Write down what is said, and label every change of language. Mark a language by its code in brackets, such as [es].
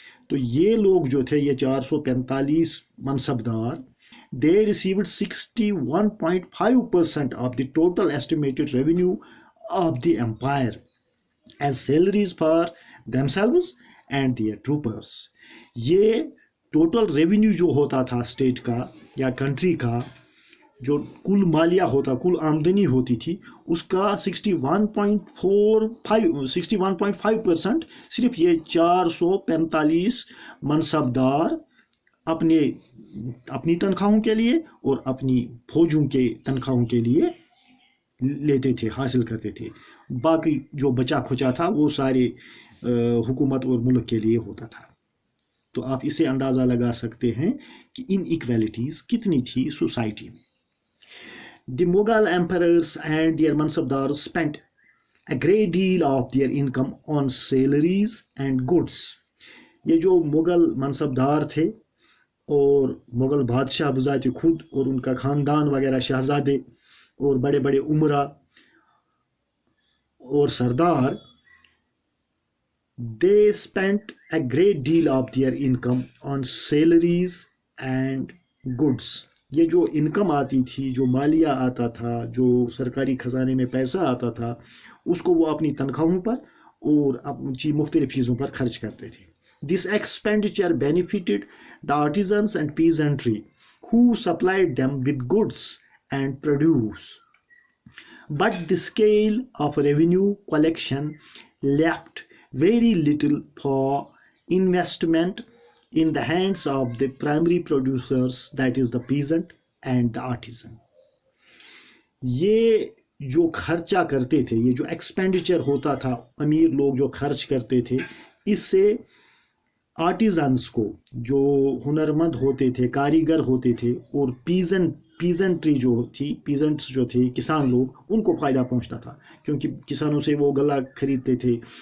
[hi] तो ये लोग जो थे, ये 445 mansabdar, [en] they received 61.5% of the total estimated revenue of the empire as salaries for themselves and their troopers. [hi] ये टोटल रेवेन्यू जो होता था स्टेट का या कंट्री का, जो कुल मालिया होता, कुल आमदनी होती थी, उसका 61.5% सिर्फ ये 445 मनसबदार अपनी तनख्वाहों के लिए और अपनी फौजों के तनख्वाहों के लिए लेते थे, हासिल करते थे। बाकी जो बचा खुचा था वो सारे हुकूमत और मुल्क के लिए होता था। तो आप इससे अंदाज़ा लगा सकते हैं कि इन इक्वालिटीज़ कितनी थी सोसाइटी में। [en] The Mughal emperors and their mansabdars spent a great deal of their income on salaries and goods. [hi] ये जो मुग़ल मनसबदार थे और मुग़ल बादशाह बज़ात खुद और उनका ख़ानदान वगैरह शहज़ादे और बड़े बड़े उमरा और सरदार, [en] they spent a great deal of their income on salaries and goods. [hi] ये जो इनकम आती थी, जो मालिया आता था, जो सरकारी खजाने में पैसा आता था, उसको वो अपनी तनख्वाहों पर और मुख्तलिफ चीज़ों पर खर्च करते थे। [en] This expenditure benefited the artisans and peasantry who supplied them with goods and produce. But the scale of revenue collection left very little for investment in the hands of the primary producers, that is the peasant and the artisan. [hi] ये जो खर्चा करते थे, ये जो expenditure होता था, अमीर लोग जो खर्च करते थे, इससे आर्टिजन्स को, जो हुनरमंद होते थे, कारीगर होते थे, और पीजेंट्री जो थी, पीजेंट्स जो थे, किसान लोग, उनको फ़ायदा पहुंचता था, क्योंकि किसानों से वो गला खरीदते थे